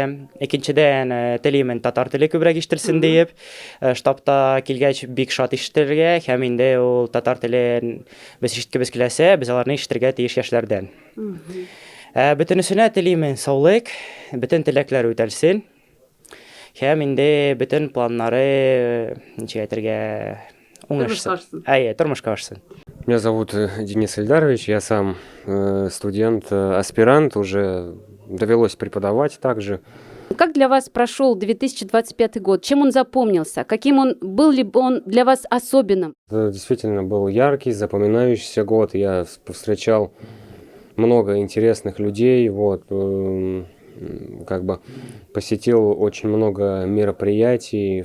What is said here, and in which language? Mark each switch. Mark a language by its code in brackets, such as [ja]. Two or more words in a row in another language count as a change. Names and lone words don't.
[tt] Икенчедән телимен татар теле күбрәк ишетелсен диеп, штабта килгәч бик шат ишетергә, һәм инде ул татар телен без ишеткебез киләсә, без аларны ишетергә тиеш яшьләрдән. Бөтенесенә телимен саулык, бөтен теләкләр үтәлсен. Һәм инде бөтен планнары ничек әйтергә уңышсын. Тормышка ашсын. [ru] Меня зовут Денис Ильдарович, я сам студент, аспирант, уже довелось преподавать также. Как для вас прошел 2025 год? Чем он запомнился? Каким он был ли он для вас особенным? Это действительно был яркий, запоминающийся год. Я встречал много интересных людей, как бы посетил очень много мероприятий.